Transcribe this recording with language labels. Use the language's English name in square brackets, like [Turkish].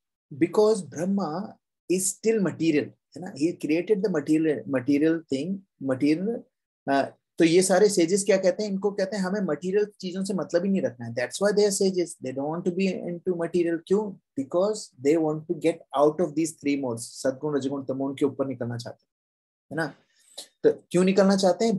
[English] Because Brahma is still material, [Hindi] है ना. [English] He created the material thing, material. [Hindi] तो ये सारे sages क्या कहते हैं? इनको कहते हैं हमें material चीजों से मतलब ही नहीं रखना है. [English] That's why they are sages. They don't want to be into material. [Hindi] क्यों? [English] Because they want to get out of these three modes. [Hindi] सद्गुण रजगुण तमोगुण के ऊपर निकलना चाहते हैं, है ना. तो क्यों निकलना चाहते हैं?